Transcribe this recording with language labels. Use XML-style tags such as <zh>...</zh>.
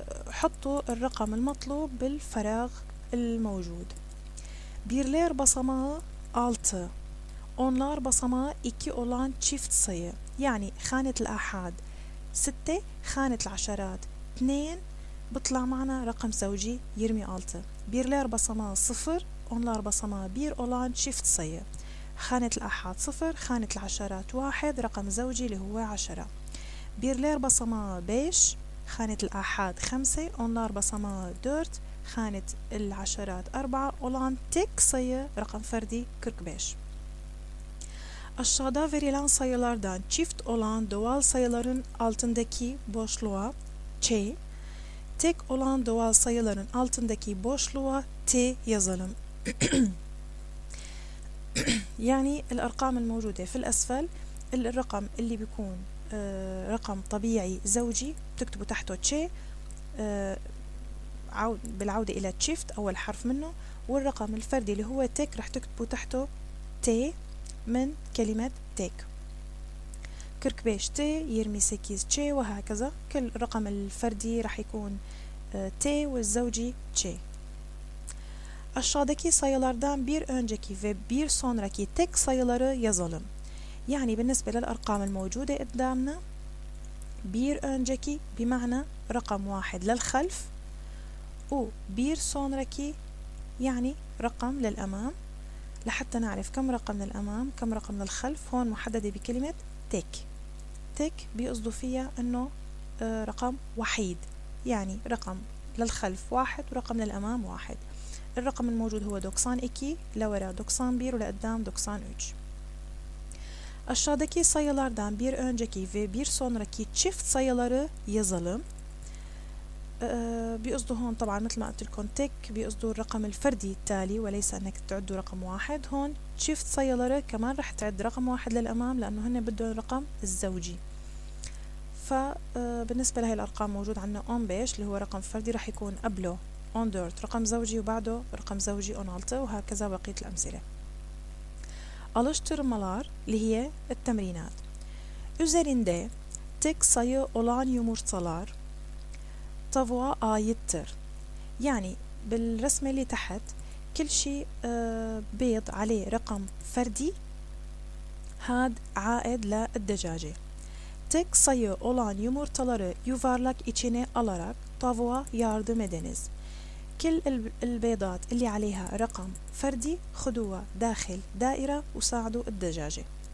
<ar>حطوا الرقم المطلوب بالفراغ الموجود.</ar> <tr>Birler basamağı 6. Onlar basamağı 2 olan çift sayı.</tr> <ar>يعني خانة الآحاد 6 خانة العشرات 2 بطلع معنا رقم زوجي يرمي 6.</ar> <tr>Birler basamağı 0. Onlar basamağı 1 olan çift sayı.</tr> <ar>خانة الآحاد 0 خانة العشرات 1 رقم زوجي اللي هو 10.</ar> <tr>Birler basamağı 5</tr> <ar>خانة الآحاد 5</ar> <tr>onlar basamağı 4</tr> <ar>خانة العشرات 4</ar> <tr>olan tek sayı</tr> <ar>rakam ferdi</ar> <tr>45. Aşağıda verilen sayılardan çift olan doğal sayıların altındaki boşluğa Ç, tek olan doğal sayıların altındaki boşluğa T yazalım.</tr> <ar>يعني الأرقام الموجودة في الأسفل الرقم اللي بيكون رقم طبيعي زوجي بتكتبوا تحته تشي بالعودة إلى تشيفت أول حرف منه، والرقم الفردي اللي هو تيك رح تكتبوا تحته تي من كلمة تيك. 45 تي يرمي 8 تشي وهكذا. كل الرقم الفردي رح يكون تي والزوجي تشي.</ar> <tr>Aşağıdaki sayılardan bir önceki ve bir sonraki tek sayıları yazalım.</tr> <ar>يعني بالنسبة للأرقام الموجودة قدامنا</ar> <tr>bir önceki</tr> <ar>بمعنى رقم واحد للخلف وبير sonraki يعني رقم للأمام لحتى نعرف كم رقم للأمام كم رقم للخلف. هون محددة بكلمة تك. تك بيقصدوا فيها أنه رقم وحيد، يعني رقم للخلف 1 ورقم للأمام 1. الرقم الموجود هو 92 لورا 91 ولقدام 93.</ar> <tr>Aşağıdaki sayılardan bir önceki ve bir sonraki çift sayıları yazalım.</tr> <ar>بيقصدوا هون طبعا مثل ما قلت لكم تك بيقصدوا الرقم الفردي التالي وليس انك تعدوا رقم واحد. هون شيفت sayıları كمان رح تعد رقم واحد للأمام لأنه هن بدهم الرقم الزوجي. فبالنسبة لهي الأرقام موجود عندنا 15 اللي هو رقم فردي رح يكون قبله 14 رقم زوجي وبعده رقم زوجي 16 وهكذا بقية الأمثلة. Alıştırmalar اللي هي التمرينات.</ar> <tr>Üzerinde tek sayı olan yumurtalar tavuğa aittir.</tr> <ar>يعني بالرسمة اللي تحت كل شيء بيض عليه رقم فردي هاد عائد للدجاجة.</ar> <tr>Tek sayı olan yumurtaları yuvarlak içine alarak tavuğa yardım ediniz.</tr> <ar>كل البيضات اللي عليها رقم فردي خدوها داخل دائرة وساعدوا الدجاجة.</ar>